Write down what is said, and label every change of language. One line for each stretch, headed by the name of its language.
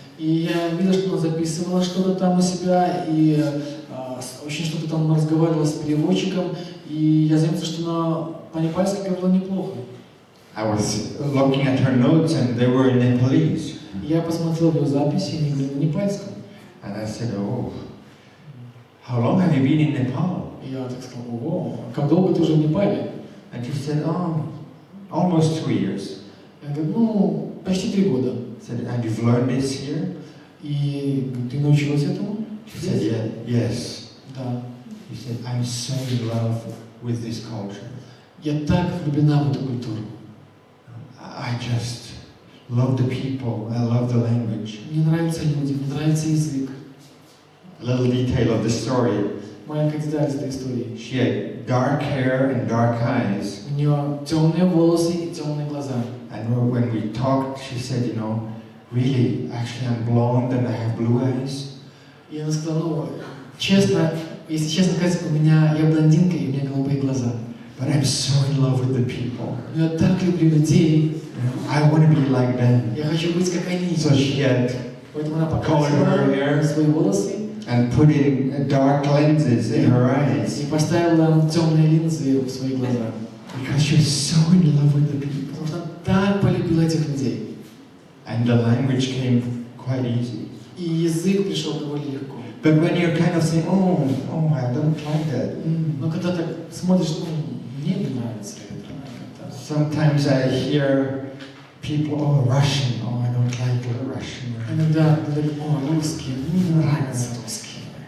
Russian: И я видел, что она записывала что-то там у себя, и очень что-то там разговаривала с переводчиком, и я заметил, что она по-непальски говорила неплохо.
English: I was looking at her notes and they were in Nepalese.
Russian: Я посмотрел ее записи, и они были на непальском.
English: And I said, oh, how long have you been in Nepal?
Russian: И я так сказал, ого, как долго ты уже в Непале?
English: And she said, oh, almost 2 years.
Russian: Я говорю, ну, почти 3 года.
English: I said, and you've learned this here?
Russian: И ты научилась этому?
English: She said, yeah, yes.
Russian: Да.
English: She said, I'm so in love with this culture.
Russian: Я так влюблена в эту культуру.
English: I just love the people, I love the language.
Russian: Мне нравятся люди, мне нравится язык.
English: A little detail of the story.
Russian: Маленькая деталь из этой истории.
English: She had dark hair and dark eyes.
Russian: У нее темные волосы и темные глаза.
English: And when we talked, she said, you know, really, actually I'm blonde and I have blue eyes.
Russian: И она сказала, ну, честно, если честно сказать, я блондинка и у меня голубые глаза.
English: But I'm so in love with the people.
Russian: Я так люблю людей.
English: I want to be like them.
Russian: Я хочу быть как они.
English: So she had
Russian: Поэтому она
English: colored her hair
Russian: свои волосы
English: and put in dark lenses in her eyes.
Russian: И поставила темные линзы в свои глаза.
English: Because she was so in love with the people.
Russian: Потому что она так полюбила этих людей.
English: And the language came quite easy.
Russian: И язык пришел довольно легко.
English: But when you're kind of saying, oh, I don't like that.
Russian: Но когда так смотришь, мне не нравится это.
English: Sometimes I hear people, oh, Russian, oh, I don't like Russian.
Russian: Иногда говорят, о, русские, мне не нравятся русские.